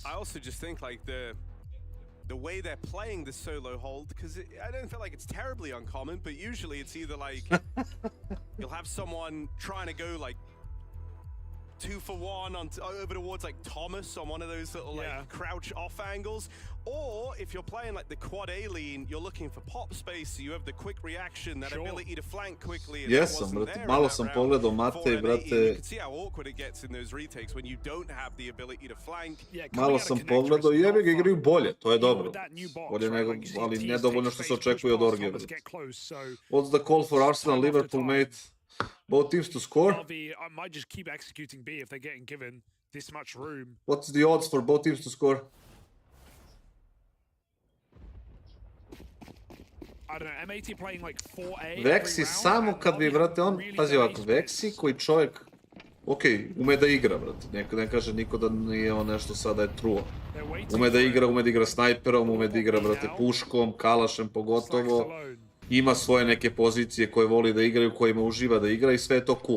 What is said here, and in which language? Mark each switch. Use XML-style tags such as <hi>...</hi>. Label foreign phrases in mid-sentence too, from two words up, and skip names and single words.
<en>I also just think like the way they're playing the solo hold, because I don't feel like it's terribly uncommon, but usually it's either like you'll have someone trying to go like 2 for 1 on over towards like Thomas on one of those little like crouch off angles, or if you're playing like the quad A lean, you're looking for pop space, so you have the quick reaction, that ability to flank quickly.</en> <sr>Jesam, brate, malo sam pogledao Matej, brate.</sr> <en>You can see how awkward it gets in those retakes when you don't have the ability to flank.</en> <sr>Malo sam pogledao i jebi ga igraju bolje, to je dobro. Bolje nego, ali nedovoljno što se očekuje od Orge, brate.</sr> <en>What's the call for Arsenal Liverpool, mate? Both teams to score? NaVi might just keep executing B if they're getting given this much room. What's the odds for both teams to score? I don't know, M80 playing like 4A.</en> <sr>Vexi samo kad bi, brate, on, pazi ovako, Vexi koji čovjek, okej, ume da igra, brate, ne kaže niko da nije on nešto sada je truo. Ume da igra snajperom, ume da igra, brate, puškom, kalašem pogotovo. Ima svoje neke pozicije koje voli da igraju, kojima uživa da igra i sve je to cool.</sr>